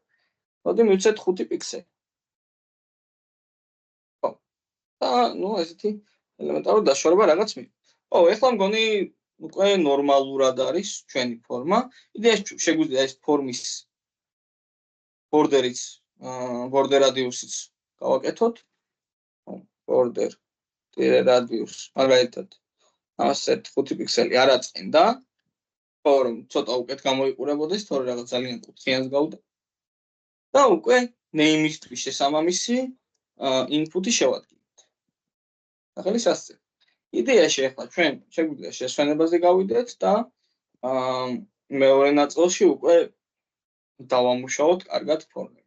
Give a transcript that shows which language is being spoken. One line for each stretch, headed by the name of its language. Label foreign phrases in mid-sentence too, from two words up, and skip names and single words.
Georgian: მოდი მივცეთ 5 პიქსელი. ხო. და ნუ ესეთი ელემენტარული დაშორება რაღაც მივიღეთ. ო, ეხლა მგონი უკვე ნორმალურად არის ჩვენი ფორმა. იდეაში შეგვიძლია ეს ფორმის ბორდერიც,
English: border radius-
Georgian: იც გავაკეთოთ.
English: border radius
Georgian: მაგალითად ასეთ 5 პიქსელი არ აწყენდა. ხო, რომ ცოტა უკეთ გამოიყურებოდეს, თორე რაღაც ძალიან კუთხიანს გავდა. და უკვე name-ისთვის შესაბამისი input-ი შევადგინეთ. ახლა სასწრაფო იდეაში ახლა ჩვენ შეგვიძლია შესვენებაზე გავიდეთ და მეორე ნაწილში უკვე დავამუშაოთ კარგად ფორმები.